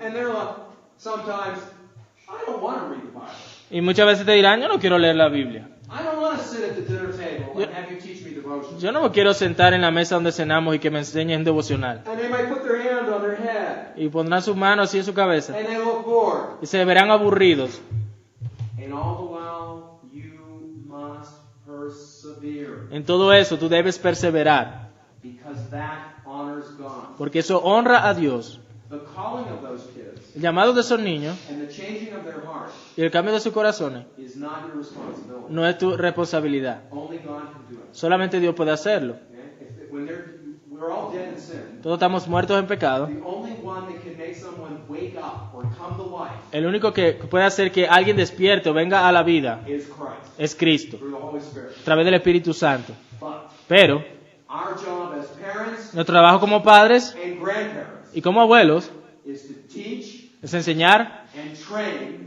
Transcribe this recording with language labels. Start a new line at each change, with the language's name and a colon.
English: and they're like, sometimes, I don't want to read the Bible.
Spanish: y muchas veces te dirán, yo no quiero leer la Biblia.
English: I don't want to sit at the dinner table and have you teach me devotion.
Spanish: Yo no me quiero sentar en la mesa donde cenamos y que me enseñen devocional.
English: And they might put their hand on their head,
Spanish: Y pondrán sus manos así en su cabeza.
English: and they look bored.
Spanish: Y se verán aburridos.
English: And all the while, you must persevere,
Spanish: En todo eso tú debes perseverar.
English: because that honors God.
Spanish: Porque eso honra a Dios.
English: The calling of those kids
Spanish: El llamado de esos niños
English: and the changing of their hearts
Spanish: y el cambio de sus corazones
English: is not your responsibility.
Spanish: no es tu responsabilidad.
English: Only God can do it.
Spanish: Solamente Dios puede hacerlo.
English: Okay? We're all dead in sin.
Spanish: Todos estamos muertos en pecado.
English: The only one that can make someone wake up or come to life
Spanish: El único que puede hacer que alguien despierte o venga a la vida
English: is Christ
Spanish: es Cristo,
English: through the Holy Spirit.
Spanish: a través del Espíritu Santo.
English: But
Spanish: Pero
English: our job as parents
Spanish: nuestro trabajo como padres
English: and grandparents
Spanish: y como abuelos
English: is to teach
Spanish: es enseñar
English: and train